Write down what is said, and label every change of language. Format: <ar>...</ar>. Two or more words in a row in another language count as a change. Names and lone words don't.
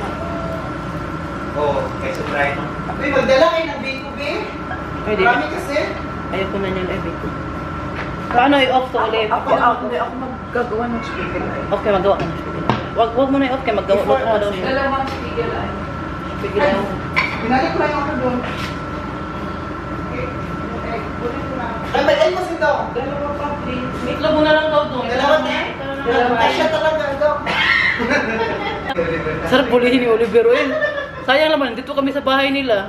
<tl>Oo, kaysa dry no? Uy, magdala kayo ng biko, be. Pwede. Marami kasi. Ayoko na niyan, eh, biko. Paano i-off to ulit? Ako maggagawa ng spiegel eye. Okay, magawa ka ng spiegel. Wag mo na i-off kaya maggawa Before ka daw us. niya. Dalawang spiegel eye. Spiegel eye. Binalik ko lang ako doon. Ay, may ay kasi daw. Dalawa pa, please. Itlog mo na lang daw doon. Dalawa na? Ay, siya talaga daw. Sarap bulihin ni Oliver, eh. Sayang naman, dito kami sa bahay nila.</tl>